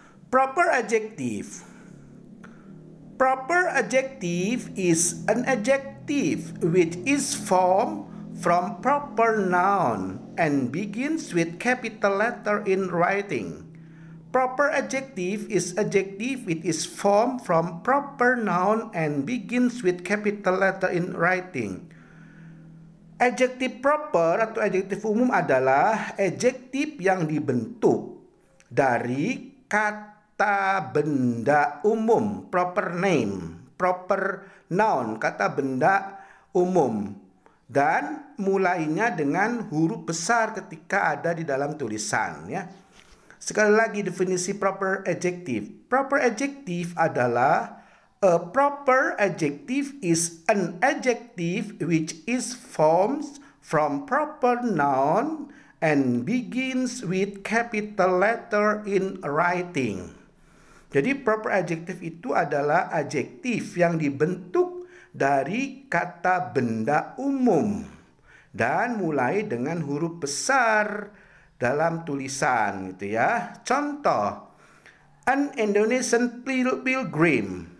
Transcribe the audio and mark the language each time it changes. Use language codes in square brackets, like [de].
[en] Proper adjective. Proper adjective is an adjective which is formed from proper noun and begins with capital letter in writing. Proper adjective is adjective which is formed from proper noun and begins with capital letter in writing. [id] Adjektif proper atau adjektif umum adalah adjektif yang dibentuk dari kata benda umum, proper name, proper noun, kata benda umum, dan mulainya dengan huruf besar ketika ada di dalam tulisan, ya. Sekali lagi definisi proper adjective. [en] Proper adjective adalah a proper adjective is an adjective which is formed from proper noun and begins with capital letter in writing. [id] Jadi proper adjective itu adalah adjektif yang dibentuk dari kata benda umum dan mulai dengan huruf besar dalam tulisan, gitu ya. [en] Contoh, an Indonesian pilgrim.